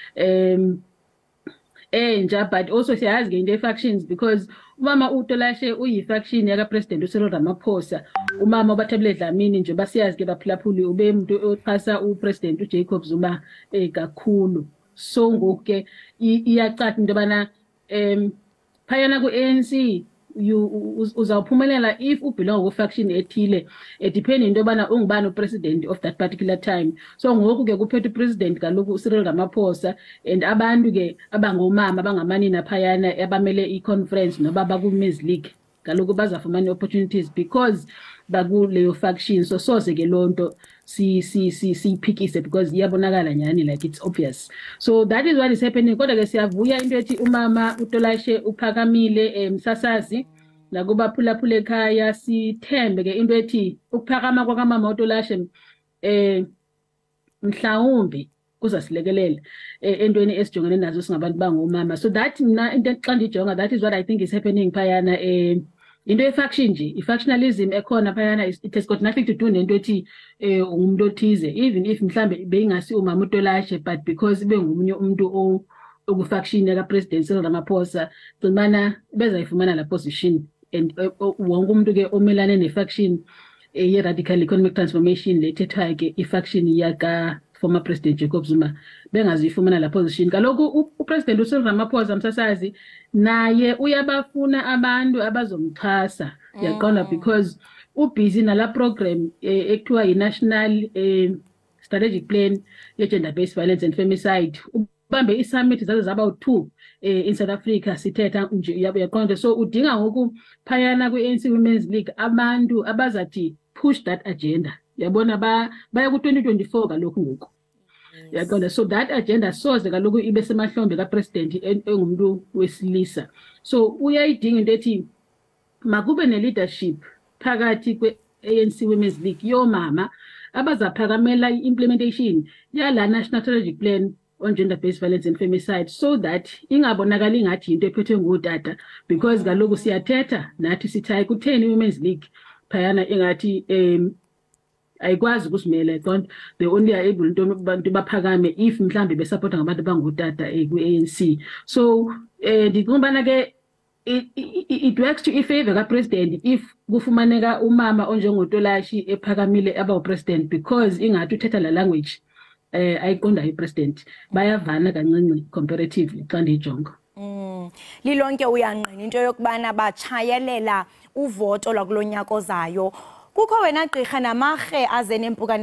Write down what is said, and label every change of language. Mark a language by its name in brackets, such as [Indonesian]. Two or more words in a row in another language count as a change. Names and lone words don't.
[Xhosa] enja but also siyazi ke into factions because umama uTolashe uyifaction yaka president uCyril Ramaphosa umama uBathabile Dlamini nje basiyazi ke baphulaphuli ube umuntu oxhasa upresident uJacob Zuma kakhulu so ngoke iyacathi into bana phayana ku-ANC uzawuphumelela if ubelong ku-faction ethile depending into yobana ungubani upresident of [English] that particular time [Xhosa] so ngoku ke kuphethe upresident kaloku uCyril Ramaphosa and abantu ke abangomama abangamanina phayana abamele i-conference noba baku-Women's League kaloku bazafumana [English] opportunities because [Xhosa] bakuleyo faction so soze ke lonto siyiphikise because iyabonakala nyani [English] like it's obvious so that is what is happening [Xhosa] kodwa ke siyavuya into ethi umama uTolashe uphakamile msasazi nakubaphulaphula ekhaya sithembe ke into ethi ukuphakama kwakamama uTolashe mhlawumbe kuzasilekelela entweni esijongene nazo singabantu bangomama [English] so that [Xhosa] mina into xa ndijonga [English] that is what I think is happening [Xhosa] phayana into ye-faction nje i-factionalism ekhona phayana [English] it has got nothing to do [Xhosa] nento ethi umuntu othize [English] even if [Xhosa] mhlambe beyingasi umama uTolashe [English] but because [Xhosa] bengumunye umuntu okufaction yaka-president Cyril Ramaphosa cimana bezayifumana la position and wonke umuntu ke omelane ne-faction ye- [English] radical economic transformation [Xhosa] lethethwayo ke i-faction yaka [English] former president [Xhosa] Jacob Zuma bengazifumana la position kaloku upresident uCyril Ramaphosa msasazi naye uyabafuna abantu abazomxhasa yaqonda because ubusy nala program ekuthiwa yi- [English] national strategic plan [Xhosa] ye- [English] gender based violence and femicide [Xhosa] ubambe i-summit zaze zaba 2 [English] in South Africa [Xhosa] sithetha nje yaqonda so udinga ngoku phayana kwi-ANC Women's League abantu abazathi [English] push that agenda [Xhosa] yabona baya ku-2024 kaloku ngoku yaqonda [English] so that agenda [Xhosa] soze kaloku ibe semahlombe kapresident engumuntu wesilisa so uyayidinga into ethi makube ne-leadership phakathi kwe-ANC Women's League yomama abazaphakamela i-implementation yala [English] national strategic plan on gender based violence and femicide so that [Xhosa] ingabonakali ingathi into ephethwe ngotata because kaloku siyathetha nathi sithayi kutheni Women's League phayana ingathi ayikwazi ukusimela iqonda [English] they only are able [Xhosa] into abantu baphakame if mhlambe besupporta ngabantu bangotata ku-ANC so ndiqombana ke [English] it works to [Xhosa] ifavor ka-president if kufumaneka umama onjengoTolashe ephakamile aba upresident because ingathi uthetha la language ayiqonda ipresident bayavana kancinci comparatively xa ndiyijonga lilonke uyanqina into yokubana batshayelela uvoto lwakulonyaka ozayo kukho wena gqirha namarhe aze nempukane